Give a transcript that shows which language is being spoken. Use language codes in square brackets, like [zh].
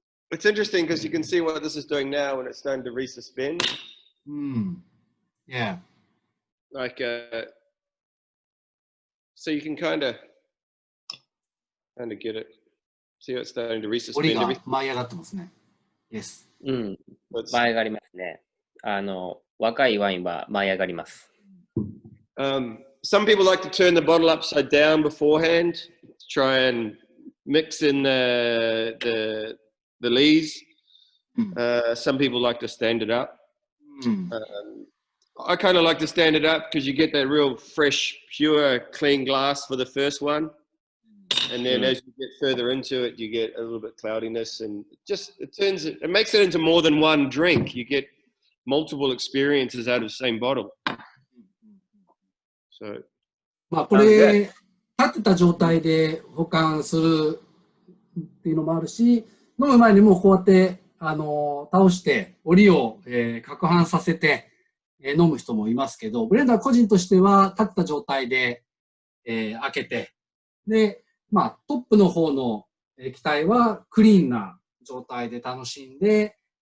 [en] It's interesting because you can see what this is doing now when it's starting to resuspend. Yeah. Like, so you can kind of get it. See how it's starting to [ja] 折り [en] resuspend. [ja] が舞い上がってますね。 Yes. うん。舞い上がりますね。若いワインは舞い上がります。 [en] Some people like to turn the bottle upside down beforehand to try and mix in the lees. Some people like to stand it up. I kind of like to stand it up because you get that real fresh, pure, clean glass for the first one. And then as you get further into it, you get a little bit cloudiness and it makes it into more than one drink. You get multiple experiences out of the same bottle. So, [ja] まあこれ、立ってた状態で保管するっていうのもあるし、飲む前にもうこうやって倒して折を、攪拌させて、飲む人もいますけど、ブレンダー個人としては立った状態で、開けて、で、まあトップの方の液体はクリーンな状態で楽しんで、